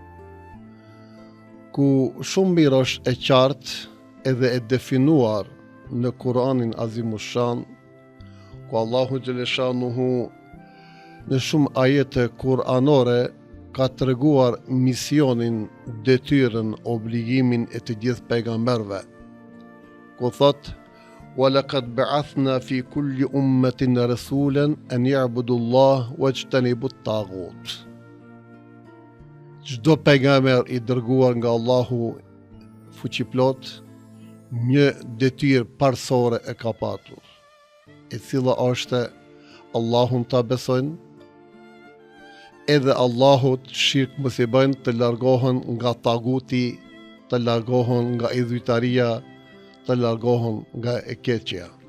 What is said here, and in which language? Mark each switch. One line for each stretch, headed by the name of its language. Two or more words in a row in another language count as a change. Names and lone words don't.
Albanian: ku shumë mirë është e qartë edhe e definuar në Kur'anin Azimushan, ku Allahu xhaleshanuhu në shumë ajete kuranore ka treguar misionin, detyrën, obligimin e të gjithë pejgamberëve. Ku thot:
Arabic: "ولقد بعثنا في كل أمة رسولا أن يعبدوا الله واجتنبوا الطاغوت."
Albanian: Çdo pejgamber i dërguar nga Allahu fuqiplot, një detyrë parsore e ka patur, e cila është Allahun ta besojnë, edhe Allahut shirk mos i bëjnë, të largohen nga taguti, të largohen nga idhujtaria, të largohen nga e keqja.